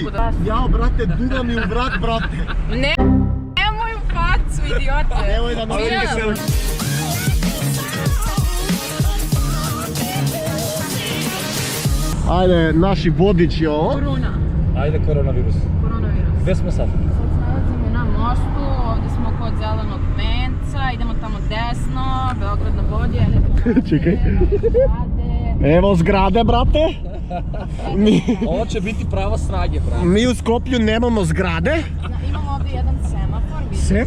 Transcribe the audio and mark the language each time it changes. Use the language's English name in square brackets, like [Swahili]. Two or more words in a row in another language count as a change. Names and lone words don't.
[Serbian] Јао, брате, дуга ми у врат, брате. Немој у фацу, идиоте. Немој да ме Ајде, наши водичи ово. Корона. Ајде коронавирус. Коронавирус. Где сме сад? Sad se nalazimo na mostu, ovdje smo kod zelenog venca, idemo tamo desno, Beograd na vodi, Čekaj. Evo zgrade, brate. Ovo će biti prava sranje, brate. Mi u Skoplju nemamo zgrade. Imamo ovdje jedan semafor, vidite.